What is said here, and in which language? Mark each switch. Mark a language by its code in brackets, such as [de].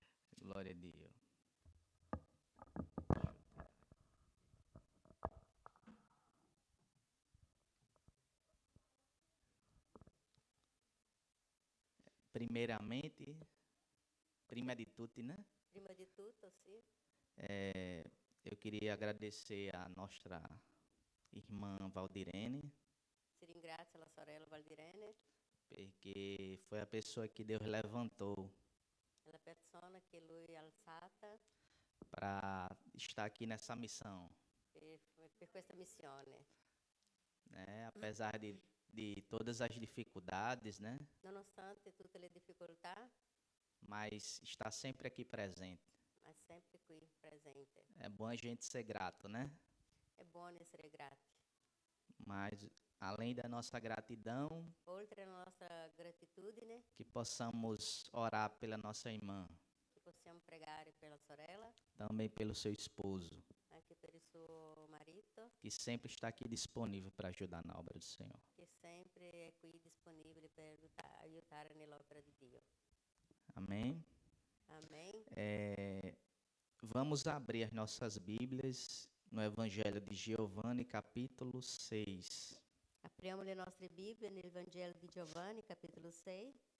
[pt] Glória [it] a Dio. [pt] Primeiramente, [it] prima di tutti, [pt] né? [it] Prima di tutto, sì, [pt] Eu queria agradecer a nossa irmã Valdirene, [it] si ringrazia la sorella Valdirene, [pt] porque foi a pessoa que Deus levantou [it] è la persona che lui ha alzata [pt] para estar aqui nessa missão, [it] per questa missione. [pt] né? Apesar de todas as dificuldades, né? [it] Nonostante tutte le difficoltà, [pt] Mas está sempre aqui presente. [it] ma sempre qui presente. [pt] É bom a gente ser grato, né? [it] È buono essere grati. [pt] Mas além da nossa gratidão, [it] Oltre alla nostra gratitudine, [pt] que possamos orar pela nossa irmã, [it] che possiamo pregare per la sorella, [pt] também pelo seu esposo, [it] anche per il suo marito, [pt] que sempre está aqui disponível para ajudar na obra do Senhor. [it] che sempre è qui disponibile per aiutare nell'opera di Dio. [pt] Amém? [it] Amen. [pt] Vamos abrir as nossas Bíblias no Evangelho de Giovanni, capítulo 6. [it] Apriamo le nostre Bibbie nel Vangelo di Giovanni, capitolo 6,